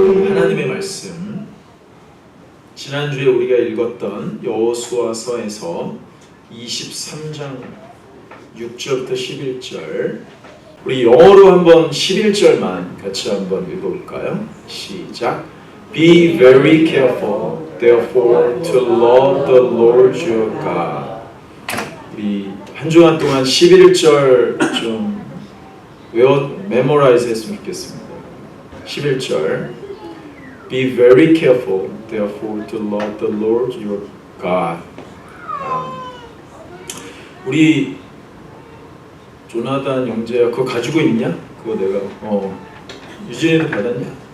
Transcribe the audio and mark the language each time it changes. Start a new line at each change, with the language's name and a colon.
Korean: 하나님의 말씀, 지난주에 우리가 읽었던 여호수아서에서 23장 6절부터 11절, 우리 영어로 한번 11절만 같이 한번 읽어볼까요? 시작.
English: Be very careful, therefore, to love the Lord your God.
Korean: 우리 한 주간 동안 11절 좀 메모라이즈 했으면 좋겠습니다. 11절.
English: Be very careful, therefore, to love the Lord your God.
Korean: 우리 조나단 영재야, 그거 가지고 있냐? 그거 내가 유진이도 받았냐?